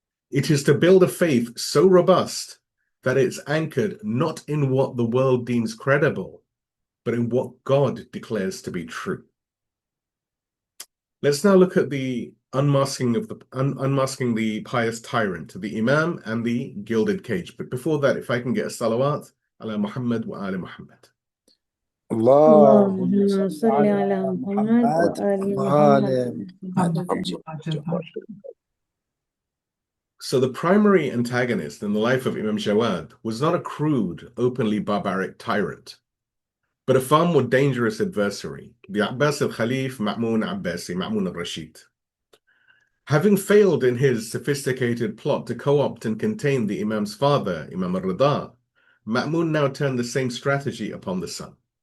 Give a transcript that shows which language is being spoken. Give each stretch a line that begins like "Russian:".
English: It is to build a faith so robust that it's anchored not in what the world deems credible, but in what God declares to be true. Let's now look at the unmasking the pious tyrant, the Imam and the gilded cage. But before that, if I can get a salawat
Arabic: ala Muhammad wa ali Muhammad. اللهم صل على محمد وآل محمد.
English: So the primary antagonist in the life of Imam Jawad was not a crude, openly barbaric tyrant, but a far more dangerous adversary, the Abbas al-Khalif Ma'mun Abbasi, Ma'mun al-Rashid. Having failed in his sophisticated plot to co-opt and contain the Imam's father, Imam al-Ridha, Ma'mun now turned the same strategy upon the son.